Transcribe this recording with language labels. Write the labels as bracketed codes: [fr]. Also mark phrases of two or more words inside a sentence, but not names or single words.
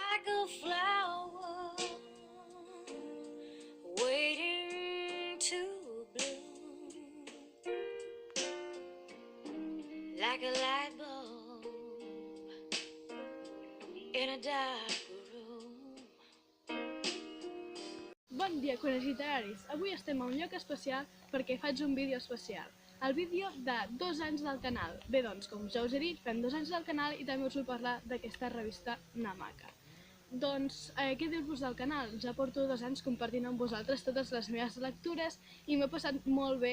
[en] like a flower waiting to bloom, like a light bulb in a dark room. [ca] Bon dia, conills literaris! Avui estem a un lloc especial perquè faig un vídeo especial. El vídeo de 2 anys del canal. Bé, doncs, com ja us he dit, fem 2 anys del canal i també us vull parlar d'aquesta revista Namaka. Doncs, què dir-vos del canal? Ja porto 2 anys compartint amb vosaltres totes les meves lectures i m'he passat molt bé.